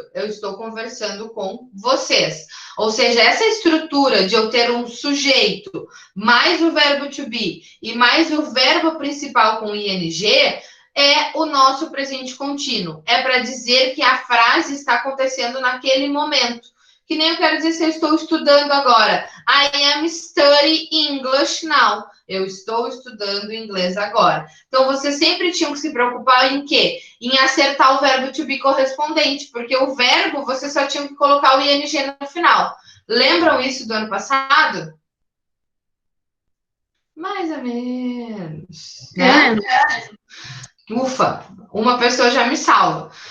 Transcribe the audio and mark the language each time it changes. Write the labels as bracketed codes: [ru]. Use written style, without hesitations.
[pt] Eu estou conversando com vocês. Ou seja, essa estrutura de eu ter um sujeito mais o verbo to be e mais o verbo principal com ing é o nosso presente contínuo. É para dizer que a frase está acontecendo naquele momento. Que nem eu quero dizer se eu estou estudando agora. [en] I am studying English now. [pt] Eu estou estudando inglês agora. Então, vocês sempre tinham que se preocupar em quê? Em acertar o verbo to be correspondente, porque o verbo, você só tinha que colocar o ing no final. Lembram isso do ano passado? Mais ou menos. Né? Ufa, uma pessoa já me salva.